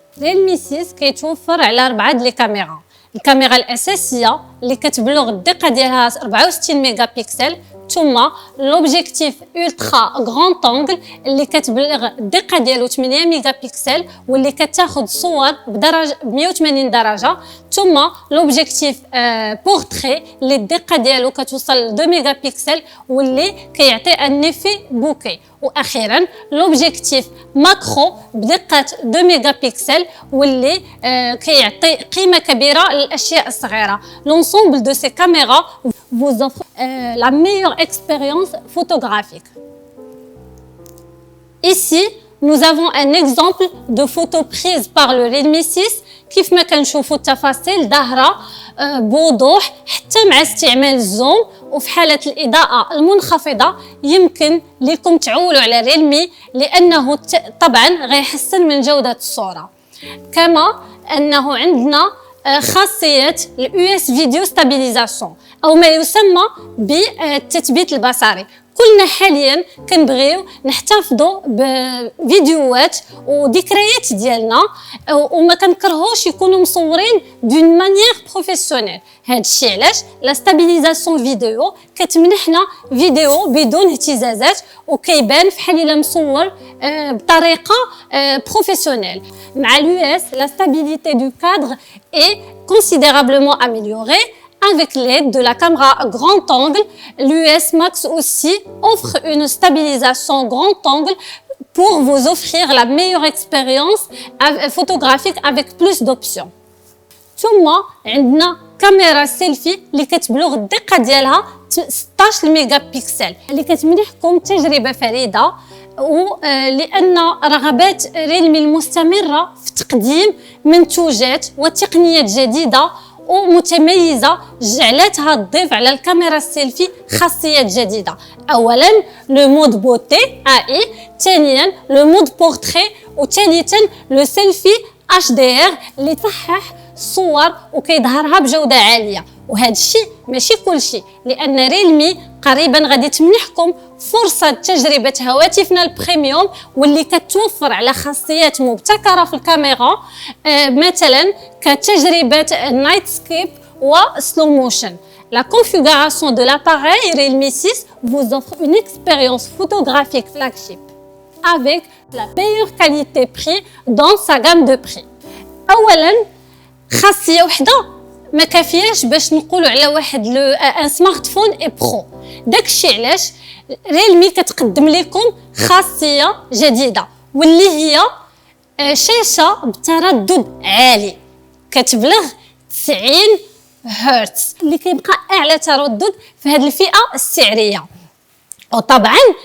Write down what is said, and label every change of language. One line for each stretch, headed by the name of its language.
Arabic: ريلمي 6 كيتوفر على 4 د لي كاميرا. الكاميرا الأساسية اللي كتبلغ الدقة ديالها 64 ميجا بيكسل، ثم لوبجيكتيف الترا غران طونغل اللي كتبلغ الدقه ديالو 8 ميجا بيكسل واللي كتاخذ صور بدرجه 180 درجه، ثم لوبجيكتيف بورتري اللي الدقه ديالو كتوصل ل 2 ميجا بيكسل واللي كيعطي ان ايفي بوكي، واخيرا لوبجيكتيف ماكرو بدقه 2 ميجا بيكسل واللي كيعطي قيمه كبيره للاشياء الصغيره.
French: لونسومبل دو سي كاميرا vous offre la meilleure expérience photographique. Ici, nous avons un exemple de photo prise par le Realme 6
Arabic: كيف ما كنشوفوا التفاصيل ظاهرة بوضوح حتى مع استعمال الزوم، وفي حالة الإضاءة المنخفضة يمكن لكم تعولوا على ريلمي لأنه طبعا غيحسن من جودة الصورة. كما أنه عندنا خاصية الUS فيديو ستابيليزاسيون أو ما يسمى بالتثبيت البصري. كلنا حاليا كنبغيو نحتفظوا بفيديوهات وذكريات ديالنا وما كنكرهوش يكونوا مصورين دون مانيير بروفيسيونيل. هذا الشيء علاش لا ستابيليزاسيون فيديو كتمنحنا فيديو بدون اهتزازات وكيبان فحال الا مصور بطريقه بروفيسيونيل.
French: مع الUS la stabilité du cadre est considérablement améliorée. Avec l'aide de la caméra grand angle, l'US Max aussi offre une stabilisation grand angle pour vous offrir la meilleure expérience photographique avec plus d'options.
Arabic: ثم عندنا كاميرا سيلفي اللي كتبلغ الدقة ديالها 16 ميجا بيكسل اللي كتمنحكم تجربة فريدة، ولأن رغبات ريلمي المستمرة في تقديم منتوجات وتقنيات جديدة ومتميزة جعلتها تضيف على الكاميرا السيلفي خاصيات جديدة. أولا لو مود بوتي AI، ثانيا لو مود بورتري، وثالثا لو سيلفي HDR اللي تصحح الصور وكيظهرها بجودة عالية. وهذا الشيء ماشي كلشي، لأن ريلمي قريبا غادي تمنحكم فرصة تجربة هواتفنا البريميوم واللي كتوفر على خاصيات مبتكرة في الكاميرا، مثلا كتجربة نايت سكيب وسلو موشن.
French: La configuration de l'appareil Realme 6 vous offre une expérience photographique flagship avec la meilleure qualité-prix dans sa gamme de prix.
Arabic: أولا خاصية وحدة ما كافياش باش نقولوا على واحد ان سمارت فون اي برو. داكشي علاش ريلمي كتقدم لكم خاصيه جديده واللي هي شاشه بتردد عالي كتبلغ 90 هرتز اللي كيبقى اعلى تردد في هذه الفئه السعريه. وطبعا